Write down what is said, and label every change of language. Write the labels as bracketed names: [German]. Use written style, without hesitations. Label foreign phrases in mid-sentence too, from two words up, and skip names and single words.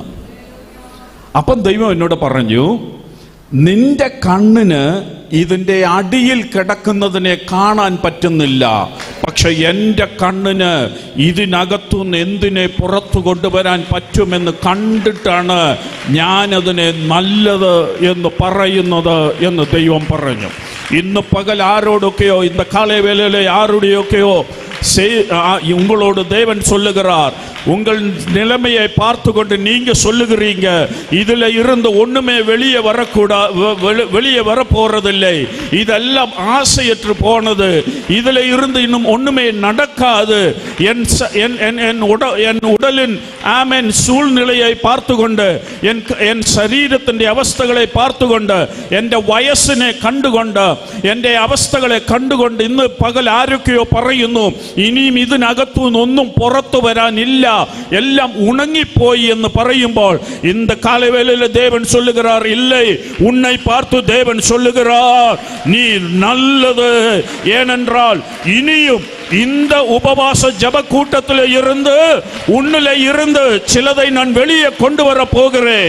[Malayalam] അപ്പം ദൈവം എന്നോട് പറഞ്ഞു, നിന്റെ കണ്ണിന് ഇതിൻ്റെ അടിയിൽ കിടക്കുന്നതിനെ കാണാൻ പറ്റുന്നില്ല, പക്ഷെ എൻ്റെ കണ്ണിന് ഇതിനകത്തുനിന്ന് എന്തിനെ പുറത്തു കൊണ്ടുവരാൻ പറ്റുമെന്ന് കണ്ടിട്ടാണ് ഞാനതിനെ നല്ലത് എന്ന് പറയുന്നത് എന്ന് ദൈവം പറഞ്ഞു. ഇന്ന് പകൽ ആരോടൊക്കെയോ, [Tamil] இந்த காலை வேளையிலே யாருடையோக்கையோ உங்களோடு தேவன் சொல்லுகிறார், உங்கள் நிலைமையை பார்த்து கொண்டு நீங்க சொல்லுகிறீங்க, இதுல இருந்து ஒண்ணுமே வெளியே வெளியே வர போறதில்லை, இதெல்லாம் ஆசையற்று போனது, இதுல இருந்து இன்னும் ஒண்ணுமே நடக்காது, என் உடலின் ஆமென் சூழ்நிலையை பார்த்து கொண்டு, என் [Malayalam] ശരീരത്തിന്റെ അവസ്ഥകളെ பார்த்துകൊണ്ട്, എൻ്റെ വയസ്സിനെ കണ്ടുകൊണ്ട്, എൻ്റെ അവസ്ഥകളെ കണ്ടുകൊണ്ട് ഇന്ന് പകൽ ആരൊക്കെയോ പറയുന്നു, ഇനിയും ഇതിനകത്തുനിന്ന് ഒന്നും പുറത്തു വരാനില്ല, [Tamil] எல்லாம் உணங்கி போய் என்று പറയുമ്പോൾ இந்த காலைவேளையில தேவன் சொல்லுகிறார், இல்லை, உன்னை பார்த்து தேவன் சொல்லுகிறார், நீ நல்லது. ஏனென்றால் இனியும் இந்த உபவாச ஜப கூட்டத்தில் இருந்து உன்னிலே இருந்து சிலதை நான் வெளியே கொண்டு வர போகிறேன்.